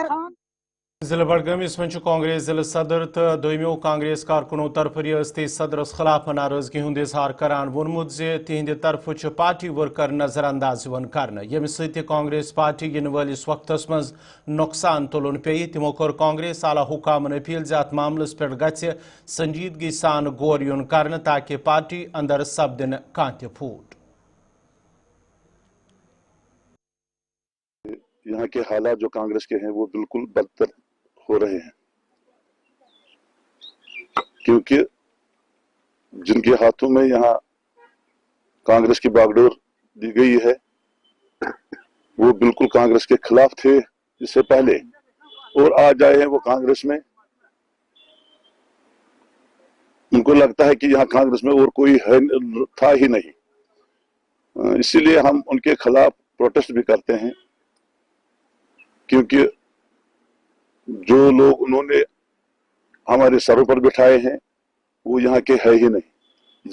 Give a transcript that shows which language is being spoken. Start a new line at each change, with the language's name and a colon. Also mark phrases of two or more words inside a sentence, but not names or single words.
Kashmiri: ضلع بڈگامس من کانگریس ضلع صدر تو دویمو کانگریس کارکنوں طرف ریاستی صدرس خلاف ناراضگی ہند اظہار کران وونمت زِ تہند طرف
English: party worker
Kashmiri: نظر انداز کرنے، یمہ سۭتۍ کانگریس پارٹی ینہٕ وٲلس وقتس مز نقصان تلن پیٚیہِ۔ تمو کوٚر کانگریس اعلی حکامن اپیل زِ اتھ معاملس پٮ۪ٹھ گژھِ سنجیدگی سان غور یُن کرنہٕ تاکہ پارٹی اندر سپدِ نہٕ کانٛہہ تہِ پھوٹ۔
Hindi: यहाँ के हालात जो कांग्रेस के हैं वो बिल्कुल बदतर हो रहे हैं, क्योंकि जिन के हाथों में यहाँ कांग्रेस की बागडोर दी गई है वो बिल्कुल कांग्रेस के खिलाफ थे इससे पहले, और आज आए हैं वो कांग्रेस में। उनको लगता है कि यहाँ कांग्रेस में और कोई है था ही नहीं, इसीलिए हम उनके खिलाफ प्रोटेस्ट भी करते हैं, क्योंकि जो लोग उन्होंने हमारे सरों पर बिठाए हैं वो यहाँ के है ही नहीं।